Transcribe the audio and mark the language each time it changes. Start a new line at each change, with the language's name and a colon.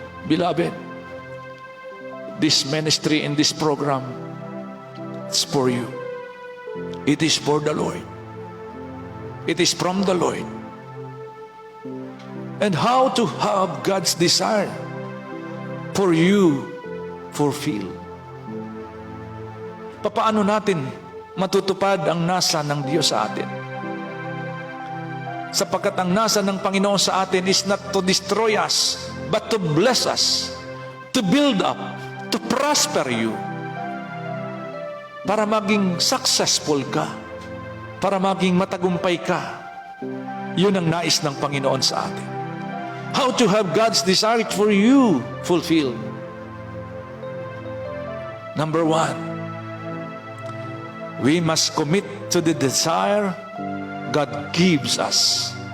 English: Beloved, this ministry and this program, it's for you. It is for the Lord. It is from the Lord. And how to have God's desire for you fulfilled.
Filipino: Paano natin matutupad ang nasa ng Diyos sa atin? Sapagkat ang nasa ng Panginoon sa atin
English: is not to destroy us, but to bless us, to build up, to prosper you,
Filipino: para maging successful ka, para maging matagumpay ka. Yun ang nais ng Panginoon sa atin.
English: How to have God's desire for you fulfilled. Number 1, we must commit to the desire God gives us.